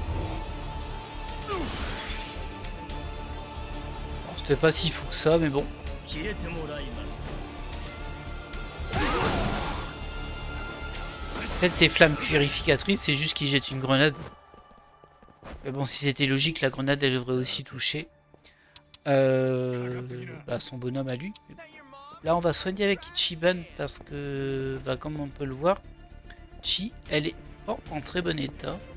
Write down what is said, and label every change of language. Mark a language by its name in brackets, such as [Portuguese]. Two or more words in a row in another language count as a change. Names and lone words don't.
[French] C'était pas si fou que ça, mais bon. [Japanese] 消えてもらいます。 [French] En fait, ces flammes purificatrices, c'est juste qu'il jette une grenade. Mais bon, si c'était logique, la grenade, elle devrait aussi toucher son bonhomme à lui. Là, on va soigner avec Ichiban parce que, comme on peut le voir, Chi, elle est en très bon état.